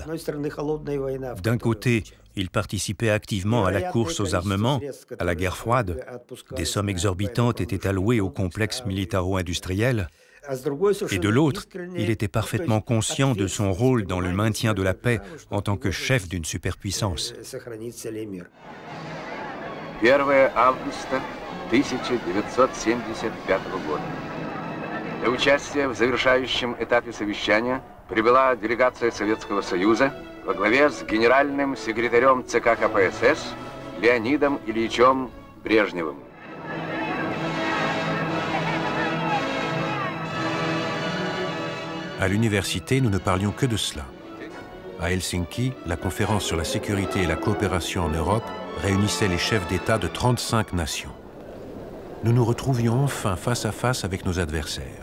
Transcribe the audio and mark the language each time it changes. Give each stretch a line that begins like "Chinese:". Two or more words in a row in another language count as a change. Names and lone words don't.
French: D'un côté, il participait activement à la course aux armements, à la guerre froide. Des sommes exorbitantes étaient allouées au complexe militaro-industriel. Et de l'autre, il était parfaitement conscient de son rôle dans le maintien de la paix en tant que chef d'une superpuissance.
Russian: 1 августа 1975 года. Для участия в завершающем этапе совещания прибыла делегация Советского Союза во главе с генеральным секретарем ЦК КПСС Леонидом Ильичем Брежневым.
French: À l'université, nous ne parlions que de cela. À Helsinki, la conférence sur la sécurité et la coopération en Europe réunissait les chefs d'État de 35 nations. Nous nous retrouvions enfin face à face avec nos adversaires.